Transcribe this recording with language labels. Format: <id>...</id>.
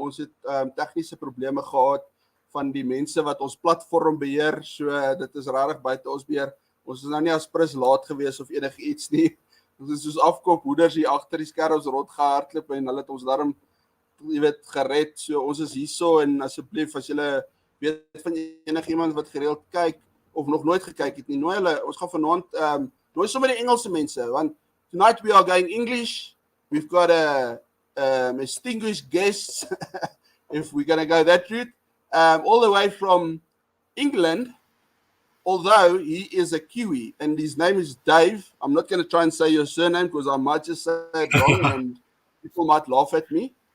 <af>Ons het tegniese probleme gehad van die mense wat ons platform beheer, so dit is regtig buite ons beheer. Ons is nou nie as prins laat gewees of enige iets nie. Ons is soos afkoop hoeders hier agter die skerms rondgehardloop en hulle het ons daarom, jy weet, gered. So ons is hierso en asseblief as julle weet van enige iemand wat gereeld kyk of nog nooit gekyk het nie, nooi hulle. Ons gaan vanaand nooi sommer die Engelse mense, want</af> <en>tonight we are going English. We've got a distinguished guest, if we're going to go that route, all the way from England, although he is a Kiwi, and his name is Dave. I'm not going to try and say your surname because I might just say it wrong and people might laugh at me.</en>